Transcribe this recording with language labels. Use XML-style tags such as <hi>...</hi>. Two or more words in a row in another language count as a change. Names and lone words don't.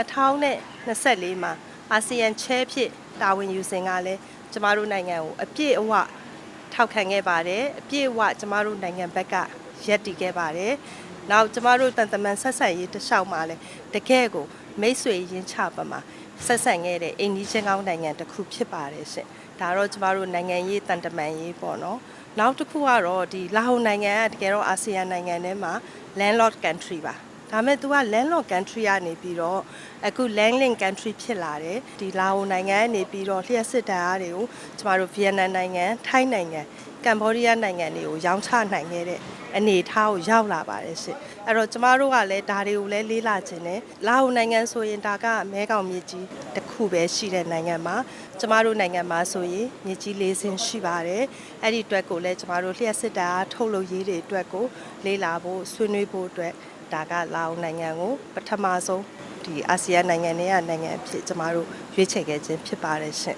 <my>2024 မှာအာဆီယံချဲဖြစ်တာဝန်ယူစဉ်ကလည်းကျမတို့နိုင်ငံကိုအပြည့်အဝထောက်ခံခဲ့ပါတယ်အပြည့်အဝကျမတို့နိုင်ငံဘက်ကရပ်တည်ခဲ့ပါတယ်နောက်ကျမတို့တန်တမန်ဆက်ဆံရေးတစ်လျှောက်မှာလည်းတကယ့်ကိုမိတ်ဆွေရင်းချပါမှာဆက်ဆံခဲ့ တဲ့အိန္ဒိချင်းကောင်းနိုင်ငံတစ်ခုဖြစ်ပါတယ်ရှင်ဒါတော့ကျမတို့နိုင်ငံရေးတန်တမန်ရေးပေါ့နော်နောက်တစ်ခုကတော့ဒီလာအိုနိုင်ငံကတကယ်တော့အာဆီယံနိုင်ငံထဲမှာ</my> <en>landlord country</en> <my>ပါဒါမဲ့သူက</my> <en>landlord country</en> <my>ကနေပြီး တော့အခု</my> <en>landlink country</en> <my>ဖြစ်လာတယ်ဒီလာအိုနိုင်ငံကနေပြီးတော့လျှက်စစ်ဓာတ်အားတွေကိုကျမတို့ဗီယက်နမ်နိုင်ငံထိုင်းနိုင်ငံကမ္ဘောဒီးယားနိုင်ငံတွေကိုရော င်းချနိုင်ခဲ့တဲ့အနေအထားကိုရောက်လာပါတယ်ရှင်အဲ့တော့ကျမတို့ကလည်းဒါတွေကိုလည်းလေးလာခြင်းနဲ့လာအိုနိုင်ငံဆိုရင်ဒါကမဲခေါင်မြစ်ကြီးတစ်ခုပဲရှိတဲ့နိုင်ငံမှာကျမတို့နိုင်ငံမှာဆိုရင်မြစ်ကြီး၄ဆင်းရှိပါတယ်အဲ့ဒီအတွက်ကိုလည်းကျမတို့လျှက်စစ်ဓာတ်အားထုတ်လုပ်ရေးတွေအတွက်ကိုလေးလာဖို့ဆွေးနွေးဖို့အတွက်ဒါကလာအိုနိုင်ငံကိုပထမဆုံးဒီအာဆီယံနိုင်ငံတွေကနိုင်ငံအဖြစ်ကျမတို့ရွေးချယ်ခဲ့ခြင်းဖြစ်ပါတယ်ရှင်</my>